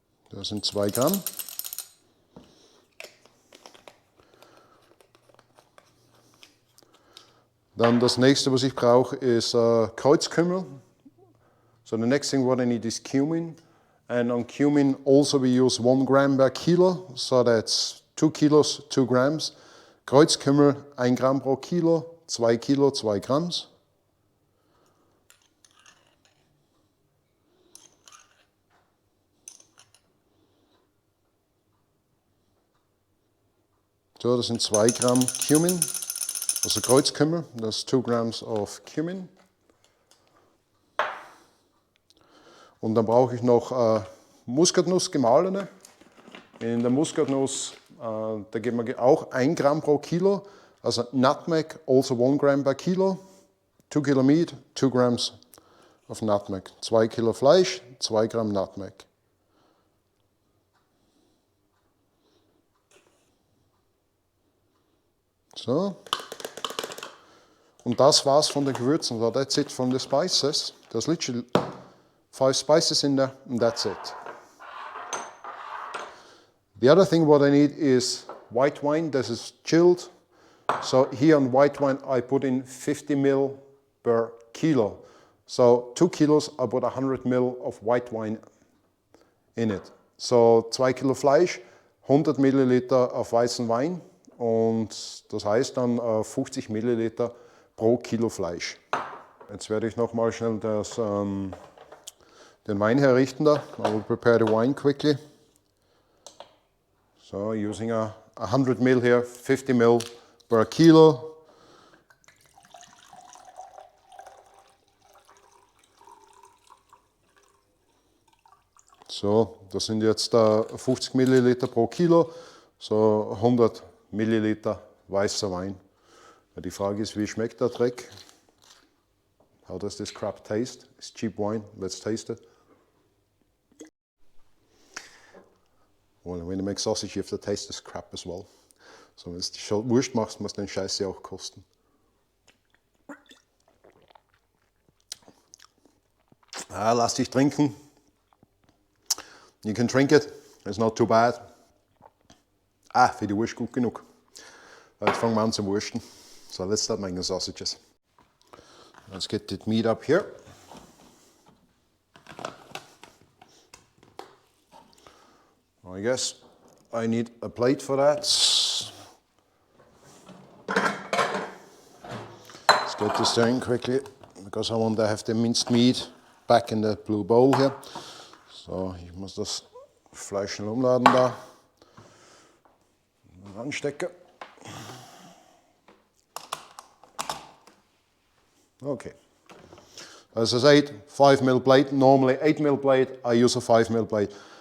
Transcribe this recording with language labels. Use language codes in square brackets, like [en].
[de] Das sind 2 Gramm. Dann das nächste, was ich brauche, ist Kreuzkümmel. [en] So the next thing what I need is cumin. And on cumin also we use 1 gram per kilo. So that's 2 kilos, 2 grams. [de] Kreuzkümmel 1 Gramm pro Kilo, 2 Kilo, 2 Grams. So, das sind 2 Gramm Cumin, also Kreuzkümmel, [en] das ist 2 Grams of Cumin. [de] Und dann brauche ich noch Muskatnuss gemahlene. In der Muskatnuss, da geben wir auch 1 Gramm pro Kilo, also Nutmeg, also 1 Gramm per Kilo. [en] 2 Kilo meat, 2 Grams of Nutmeg. [de] 2 Kilo Fleisch, 2 Gramm Nutmeg. So. Und das war's von den Gewürzen. [en] So, that's it from the spices. There's literally 5 spices in there, and that's it. The other thing what I need is white wine. This is chilled. So here on white wine I put in 50 ml per kilo. So 2 kilos I put 100 ml of white wine in it. [de] So 2 Kilo Fleisch, 100 Milliliter auf weißen Wein. Und das heißt dann 50 Milliliter pro Kilo Fleisch. Jetzt werde ich noch mal schnell den Wein herrichten da. [en] I will prepare the wine quickly. So using 100 ml here, 50 ml per kilo. [de] So, das sind jetzt 50 Milliliter pro Kilo, so 100 Milliliter weißer Wein. Die Frage ist, wie schmeckt der Dreck? [en] How does this crap taste? It's cheap wine, let's taste it. Well, when you make sausage, you have to taste this crap as well. [de] So, wenn du die Wurst machst, musst du den Scheiß ja auch kosten. Lass dich trinken. [en] You can drink it, it's not too bad. [de] Für die Wurst gut genug. Jetzt fangen wir an zu wursten. [en] So, let's start making sausages. Let's get the meat up here. I guess I need a plate for that. Let's get this done quickly because I want to have the minced meat back in the blue bowl here. [de] So, ich muss das Fleisch schnell umladen da. Anstecken. [en] Okay. As I said, 5 mm plate. Normally 8 mm plate. I use a 5 mm plate.